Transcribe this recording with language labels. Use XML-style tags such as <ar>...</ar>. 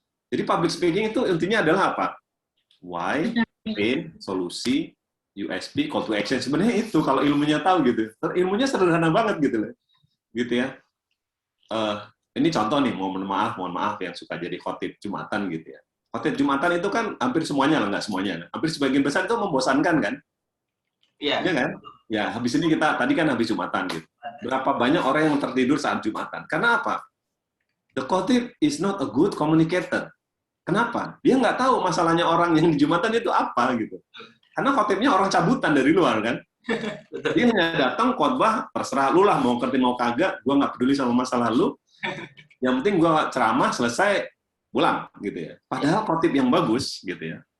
<id>Jadi public speaking itu intinya adalah apa? Why, pain, solusi, USP, call to action. Sebenarnya itu kalau ilmunya tahu gitu. Ilmunya sederhana banget gitu loh. Gitu ya. Ini contoh nih, mohon maaf yang suka jadi khotib Jumatan gitu ya. Khotib Jumatan itu kan hampir semuanya lah, nggak semuanya. Hampir sebagian besar itu membosankan kan? Iya. Iya kan? Ya, habis ini tadi kan habis Jumatan gitu. Berapa banyak orang yang tertidur saat Jumatan? Karena apa?</id> <en>The khotib is not a good communicator.</en> <id>Kenapa? Dia nggak tahu masalahnya orang yang di Jumatan itu apa gitu. Karena khotibnya orang cabutan dari luar kan. Dia hanya datang khotbah, terserah lu lah mau ngerti mau kagak, gua nggak peduli sama masalah lu. Yang penting gua ceramah selesai pulang gitu ya. Padahal khotib yang bagus gitu ya.</id>